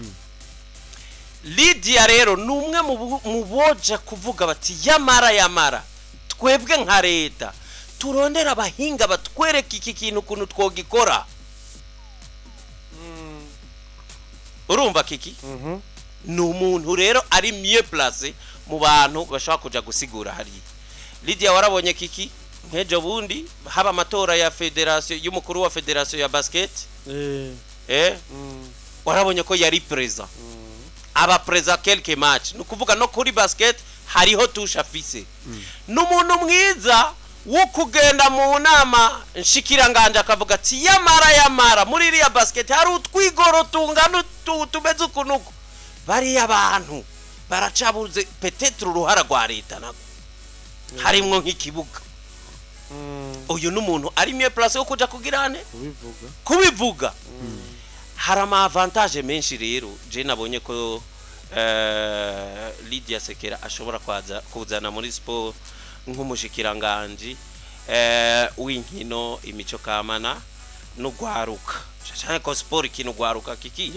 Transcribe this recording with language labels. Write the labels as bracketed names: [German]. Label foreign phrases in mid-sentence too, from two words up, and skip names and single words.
[Rundi] Lydia rero numwe mu boja kuvuga bati yamara twebwe nka leta turondera abahinga batwereka iki kintu kuntu twogikora. Urumva kiki n'umuntu rero ari [French] mieux placé [Rundi] mu bantu bashaka kuja gusigura hari. Lydia warabonye kiki nkejo bundi haba amatora ya federation y'umukuru wa federation ya basket warabonye ko yari president aba president [French] quelques match [Rundi] nukuvuga no kuri basket hariho tusha fise n'umuntu mwiza wo kugenda mu nama nshikiranganje akavuga ati yamara muri iriya basket hari utwigoro tungana tumeze ukunuko bari abantu baracabuze peut-être uruhara rwa leta nako harimwo nk'ikibuga. Uyu n'umuntu ari [French] mieux place [Rundi] yo kuja kugirane kubivuga. Hari ama avantage menshi rero je nabonye ko Lydia NSEKERA ashobora kuzana muri sport nk'umushikiranganji w'inkino imico kamana n'ugwaruka cyane ko sport ikintu gwaruka kiki